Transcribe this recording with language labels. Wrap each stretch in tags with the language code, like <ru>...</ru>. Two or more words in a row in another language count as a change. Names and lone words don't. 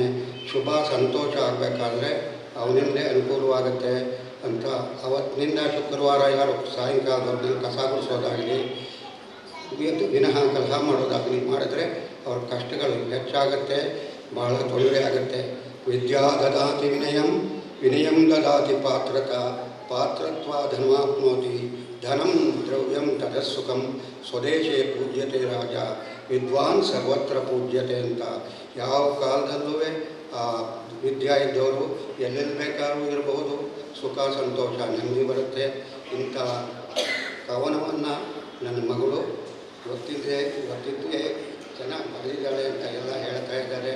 <kn>ಶುಭ ಸಂತೋಷ ಆಗಬೇಕಾದ್ರೆ ಅವನಿಂದಲೇ ಅನುಕೂಲವಾಗುತ್ತೆ ಅಂತ ಅವತ್ತಿನಿಂದ ಶುಕ್ರವಾರ ಯಾರು ಸಾಯಂಕಾಲದಲ್ಲಿ ಕಸ ಗುಡಿಸೋದಾಗಲಿ, ವಿನಃ ಕಲಹ ಮಾಡೋದಾಗಲಿ ಮಾಡಿದ್ರೆ ಅವ್ರ ಕಷ್ಟಗಳು ಹೆಚ್ಚಾಗುತ್ತೆ, ಭಾಳ ತೊಂದರೆ ಆಗುತ್ತೆ.</kn> <sa>ವಿದ್ಯಾ ದದಾತಿ ವಿನಯಂ, ವಿನಯಂ ದದಾತಿ ಪಾತ್ರತ್ವ ಧನಮಾಪ್ನೋತಿ, ಧನಂ ದ್ರವ್ಯಂ ತದಸ್ಸುಖಂ, ಸ್ವದೇಶೇ ಪೂಜ್ಯತೆ ರಾಜ, ವಿದ್ವಾನ್ ಸರ್ವತ್ರ ಪೂಜ್ಯತೆ ಅಂತ.</sa> <kn>ಯಾವ ಕಾಲದಲ್ಲೂ ಆ ವಿದ್ಯಾ ಇದ್ದವರು ಎಲ್ಲೆಲ್ಲಿ ಬೇಕಾದ್ರೂ ಇರಬಹುದು, ಸುಖ ಸಂತೋಷ ನೆಮ್ಮದಿ ಬರುತ್ತೆ. ಇಂಥ ಕವನವನ್ನು ನನ್ನ ಮಗಳು ಇವತ್ತಿದ್ದೇ ಚೆನ್ನಾಗಿ ಬರೆದಿದ್ದಾಳೆ ಅಂತ ಎಲ್ಲ ಹೇಳ್ತಾ ಇದ್ದಾರೆ.</kn>